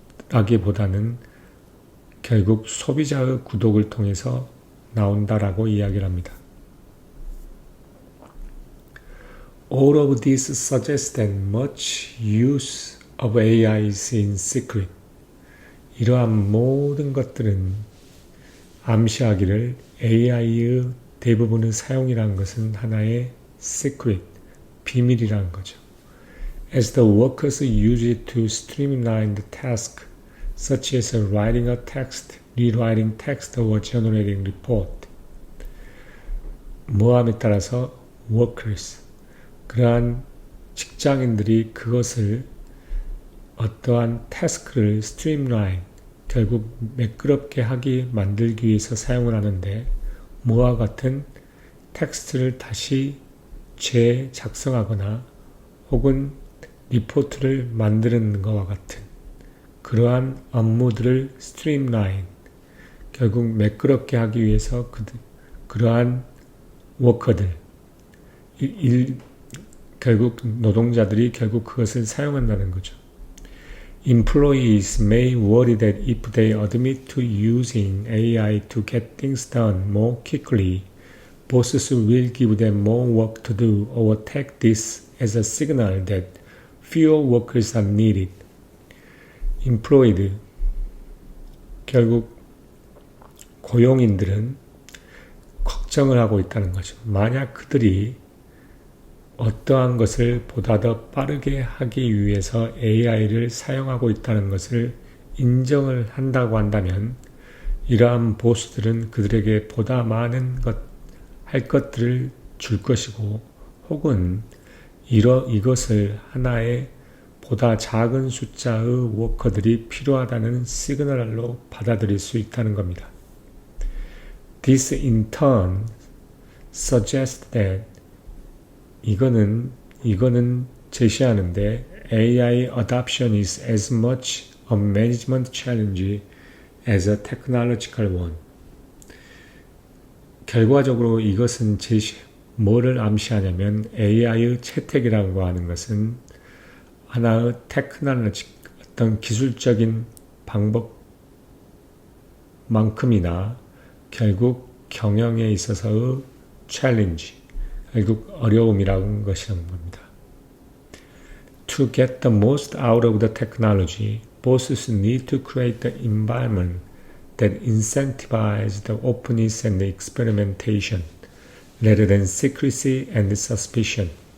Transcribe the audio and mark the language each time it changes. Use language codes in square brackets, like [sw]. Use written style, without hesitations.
[ko] 라기보다는 결국 소비자의 구독을 통해서 나온다라고 이야기를 합니다. [en] All of this suggests that much use of AI is in secret. [ko] 이러한 모든 것들은 암시하기를 AI의 대부분의 사용이라는 것은 하나의 secret, 비밀이라는 거죠. [en] As the workers use it to streamline the task, such as writing a text, rewriting text, or generating report. [ko] 모함에 따라서 workers, 그러한 직장인들이 그것을 어떠한 태스크를 streamline, 결국 매끄럽게 만들기 위해서 사용을 하는데 뭐와 같은 텍스트를 다시 재작성하거나 혹은 리포트를 만드는 것과 같은 그러한 업무들을 streamline, 결국 매끄럽게 하기 위해서 그러한 워커들, 결국 노동자들이 결국 그것을 사용한다는 거죠. [en] Employees may worry that if they admit to using AI to get things done more quickly, bosses will give them more work to do or take this as a signal that fewer workers are needed. [ko] Employed, 결국 고용인들은 걱정을 하고 있다는 거죠. 만약 그들이 어떠한 것을 보다 더 빠르게 하기 위해서 AI를 사용하고 있다는 것을 인정을 한다고 한다면 이러한 보스들은 그들에게 보다 많은 할 것들을 줄 것이고 혹은 이것을 하나의 보다 작은 숫자의 워커들이 필요하다는 시그널로 받아들일 수 있다는 겁니다. [en] This in turn suggests that [ko] 이거는 제시하는데 [en] AI adoption is as much a management challenge as a technological one. [ko] 결과적으로 이것은 뭐를 암시하냐면 AI의 채택이라고 하는 것은 하나의 테크놀로지, 어떤 기술적인 방법만큼이나 결국 경영에 있어서의 챌린지, 결국 어려움이라는 것이라는 겁니다. [en] To get the most out of the technology, bosses need to create the environment that incentivizes the openness and the experimentation, rather than secrecy and suspicion.